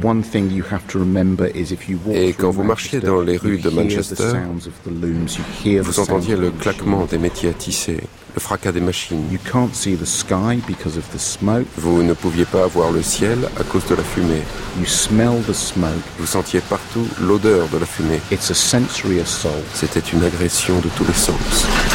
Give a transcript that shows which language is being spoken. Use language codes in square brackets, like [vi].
[en] One thing you have to remember is if you walk. [fr] Et quand vous marchiez dans les rues de Manchester, vous entendiez le claquement des métiers à tisser. Le fracas des machines. [en] You can't see the sky because of the smoke. [fr] Vous ne pouviez pas voir le ciel à cause de la fumée. [en] You smell the smoke. [fr] Vous sentiez partout l'odeur de la fumée. [en] It's a sensory assault. [fr] C'était une agression de tous les sens.